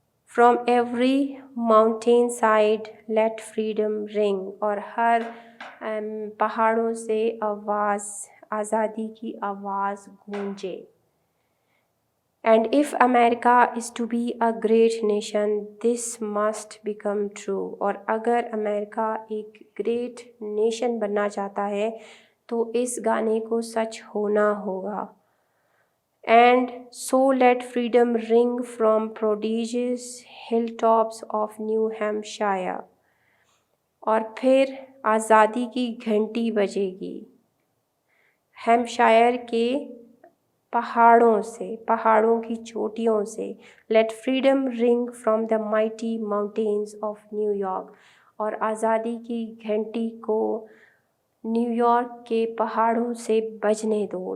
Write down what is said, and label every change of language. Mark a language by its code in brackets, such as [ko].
[en] From every mountain side let freedom ring. [ur] اور ہر پہاڑوں سے آزادی کی آواز گونجے. [en] And if America is to be a great nation, this must become true. [ur] اور اگر امریکہ ایک گریٹ نیشن بننا چاہتا ہے تو اس گانے کو سچ ہونا ہوگا. [en] And so let freedom ring from prodigious hilltops of New Hampshire. [ur] اور پھر آزادی کی گھنٹی بجے گی ہیمپشائر کے پہاڑوں سے, پہاڑوں کی چوٹیوں سے. [en] Let freedom ring from the mighty mountains of New York. [ur] اور آزادی کی گھنٹی کو نیو یارک کے پہاڑوں سے بجنے دو.